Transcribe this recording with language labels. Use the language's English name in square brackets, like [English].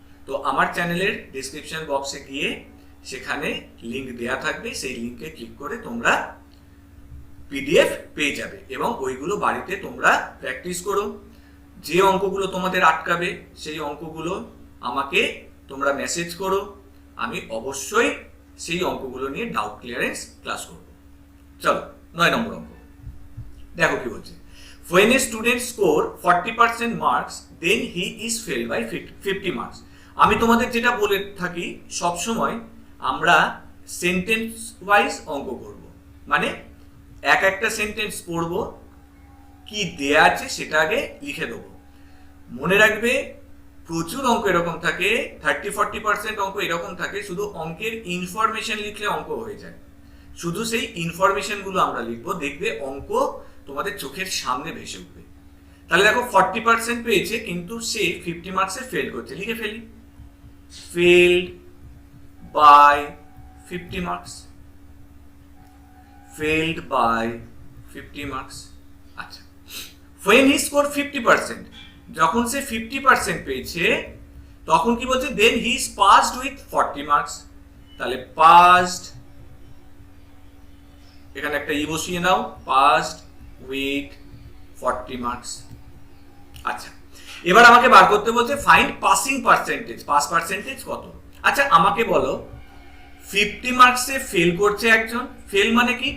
[Bangla] তো আমার চ্যানেলের ডেসক্রিপশন বক্সে গিয়ে সেখানে লিংক দেয়া থাকবে, সেই লিংকে ক্লিক করে তোমরা পিডিএফ পেয়ে যাবে এবং ওইগুলো বাড়িতে তোমরা প্র্যাকটিস করো। যে অঙ্কগুলো তোমাদের আটকাবে সেই অঙ্কগুলো আমাকে তোমরা মেসেজ করো, আমি অবশ্যই সেই অঙ্কগুলো নিয়ে ডাউট ক্লিয়ারেন্স ক্লাস করব। চলো 9 নম্বর অঙ্ক দেখো কি বলছে। [English] When a student score 40% marks, then he is failed by 50 marks. [Bangla] আমি তোমাদের যেটা বলে থাকি সবসময় আমরা সেন্টেন্স ওয়াইজ অঙ্ক করব, মানে একটা সেন্টেন্স পড়ব, কি দেয়া আছে সেটা আগে লিখে দেবো। মনে রাখবে প্রচুর অঙ্ক এরকম থাকে, 30-40% অঙ্ক এরকম থাকে, শুধু অঙ্কের ইনফরমেশন লিখলে অঙ্ক হয়ে যায়। শুধু সেই ইনফরমেশনগুলো আমরা লিখবো, দেখবে অঙ্ক তোমাদের চোখের সামনে ভেসে উঠবে। তাহলে দেখো 40% পেয়েছে কিন্তু সে 50 মার্কসে ফেল করছে, লিখে ফেলি [English] failed by 50 marks, [Bangla] failed by 50 marks। আচ্ছা, [English] when he scored 50%, [Bangla] যখন সে 50% পেয়েছে তখন কি বলছে? [English] then he is passed with 40 marks। [Bangla] তাহলে [English] passed, [Bangla] এখানে একটা ই বসিয়ে নাও, [English] passed with 40 marks। [Bangla] আচ্ছা, এবার আমাকে বার করতে বলছে find passing percentage, pass percentage কত। আচ্ছা আমাকে বলো 50 মার্কসে ফেল করছে একজন, ফেল মানে কি?